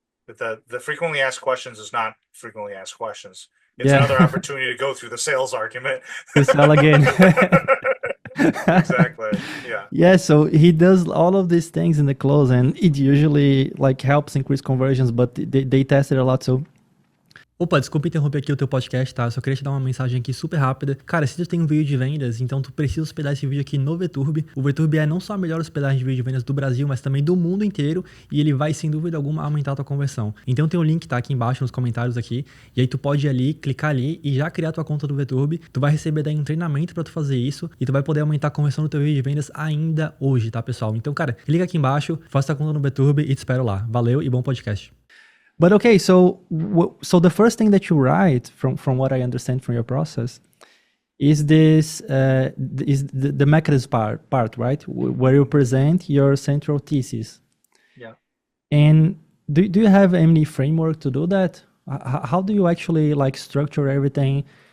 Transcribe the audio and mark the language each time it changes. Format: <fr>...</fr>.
<en>But the frequently asked questions is not frequently asked questions. It's yeah, another opportunity to go through the sales argument. to sell again. Exactly. Yeah. Yeah, so he does all of these things in the close, and it usually like helps increase conversions, but they tested a lot, so.</en> <pt>Opa, desculpa interromper aqui o teu podcast, tá? Eu só queria te dar uma mensagem aqui super rápida. Cara, se tu tem um vídeo de vendas, então tu precisa hospedar esse vídeo aqui no VTurb. O VTurb é não só a melhor hospedagem de vídeo de vendas do Brasil, mas também do mundo inteiro, e ele vai, sem dúvida alguma, aumentar a tua conversão. Então tem o link, tá? Aqui embaixo nos comentários aqui, e aí tu pode ir ali, clicar ali e já criar tua conta do VTurb. Tu vai receber daí um treinamento pra tu fazer isso, e tu vai poder aumentar a conversão do teu vídeo de vendas ainda hoje, tá, pessoal? Então, cara, clica aqui embaixo, faça tua conta no VTurb e te espero lá. Valeu e bom podcast.</pt> <en>But okay, so the first thing that you write, from what I understand from your process, is this is the mechanism part, right? Where you present your central thesis. Yeah. And do you have any framework to do that? How do you actually like structure everything?</en>